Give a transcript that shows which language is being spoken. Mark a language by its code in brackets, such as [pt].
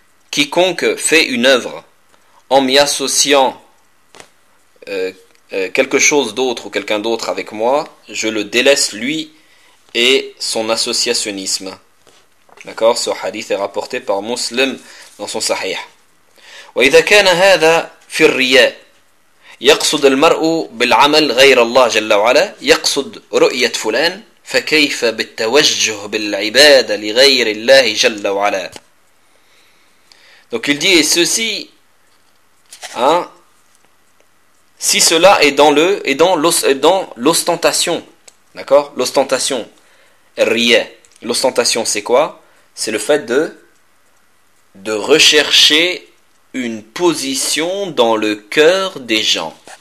[fr] Quiconque fait une œuvre en m'y associant quelque chose d'autre ou quelqu'un d'autre avec moi, je le délaisse lui et son associationnisme. D'accord? Ce hadith est rapporté par Muslim dans son Sahih. [ar] وإذا كان هذا في الرياء يقصد المرء بالعمل غير الله جل وعلا يقصد رؤية فلان فكيف بالتوجه بالعبادة لغير الله جل وعلا. [fr] Donc il dit ceci, hein, si cela est dans le et dans l'ostentation, d'accord? L'ostentation, rien. L'ostentation, c'est quoi? C'est le fait de rechercher une position dans le cœur des gens.